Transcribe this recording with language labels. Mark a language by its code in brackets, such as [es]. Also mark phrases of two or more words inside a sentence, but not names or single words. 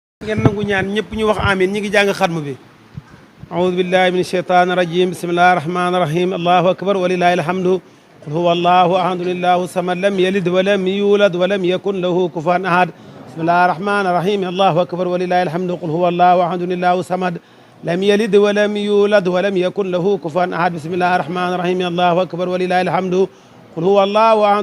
[wo] ngeen nangu ñaan ñëpp ñu wax amin ñi ngi jàng xatmu bi [ar] أعوذ بالله من الشيطان الرجيم بسم الله الرحمن الرحيم الله أكبر ولله الحمد قل هو الله أحد الله الصمد لم يلد ولم يولد ولم يكن له كفوا أحد بسم الله الرحمن الرحيم الله أكبر ولله الحمد قل هو الله أحد الله الصمد لم يلد ولم يولد ولم يكن له كفوا أحد بسم الله الرحمن الرحيم الله أكبر ولله الحمد قل هو الله أحد